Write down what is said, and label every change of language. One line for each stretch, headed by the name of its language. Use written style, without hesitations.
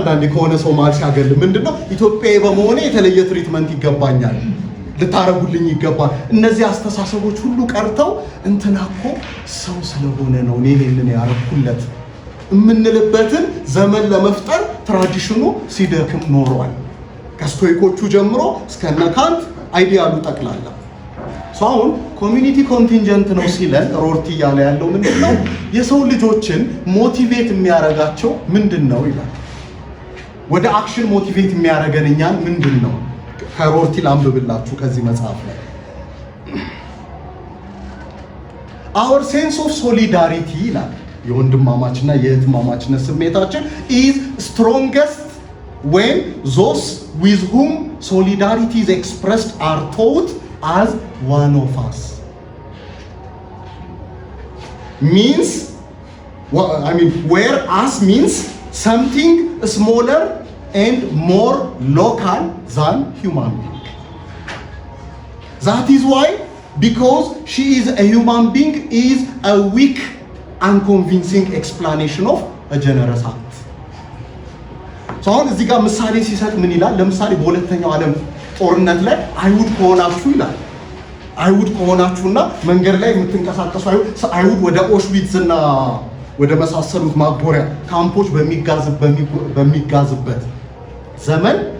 Amharic: አንዳንዴ ከሆነ ሰው ማል ሲያገል ምንድነው ኢትዮጵያዊ በመሆኔ የተለየ ትሪትመንት ይገባኛል፣ ልታረጉልኝ ይገባል። እነዚህ አስተሳሰቦች ሁሉ ቀርተው እንትና እኮ ሰው ስለሆነ ነው እኔ ይሄንን ያረኩለት የምንልበትን ዘመን ለመፍጠር ትራዲሽኑ ሲደክም ኖሯል። ከስቶይኮቹ ጀምሮ እስከነ ካንት አይዲያሉ ጠቅላላ። አሁን ኮሚኒቲ ኮንቲንጀንት ነው ሲለን ሮርቲ እያለ ያለው ምንድነው? የሰው ልጆችን ሞቲቬት የሚያረጋቸው ምንድነው ይላል። ወደ አክሽን ሞቲቬት የሚያረገን እኛን ምንድነው? ከሮርቲ ላንብብላችሁ ከዚህ መጽሐፍ ላይ
English: our sense of solidarity
Amharic: ይላል። የወንድማማችና የእህትማማችነት ስሜታችን
English: is strongest when those with whom solidarity is expressed are thought as one of us. Means where us means something smaller and more local than human being. That is why, because she is a human being, is a weak, unconvincing explanation of a generous act.
Amharic: አሁን እዚህ ጋር ምሳሌ ሲሰጥ ምን ይላል? ለምሳሌ በሁለተኛው ዓለም ጦርነት ላይ አይሁድ ከሆናችሁ ይላል። አይሁድ ከሆናችሁና መንገድ ላይ የምትንቀሳቀሱ አይሁድ ወደ ኦሽዊትዝ እና ወደ መሳሰሉት ማጎሪያ ካምፖች በሚጋዝበት ዘመን